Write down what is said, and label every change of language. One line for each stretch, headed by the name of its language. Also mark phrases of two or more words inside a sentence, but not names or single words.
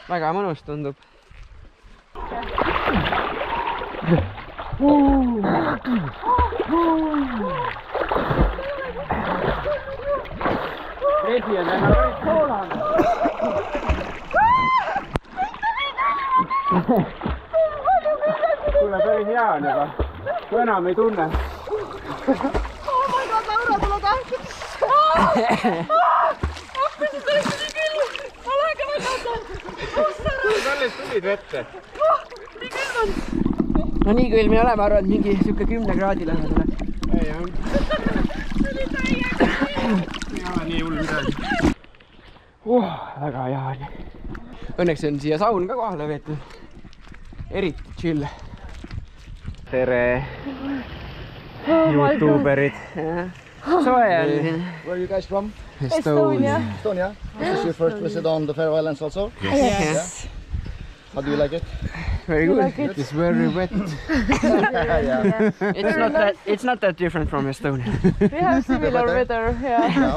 Estonian: Väga mõnus tundub. Vesi on väga soolane. Kuule, päris hea on juba. Kui enam ei tunne.
English: Oh my god,
Estonian: Laura, tule tahkid! Appi, see tõesti nii küll! Ma lähen ka väga! Alles tulid vette. Nii küll on! No nii külm ei ole, ma arvan, et mingi siuke 10 kraadi lähedale. Ei on. Ei ole nii hull midagi. Väga hea oli. Õnneks on siia saun ka kohale veetud. Eriti chill. Tere YouTuberid. Soe on siin.
English: Where are you guys from? Estonia. Estonia. This is your first visit on the Faroe Islands also? Yes. How do you like it? Very good. It is very wet. Yeah. It's not that different from Estonia. We have similar weather, yeah.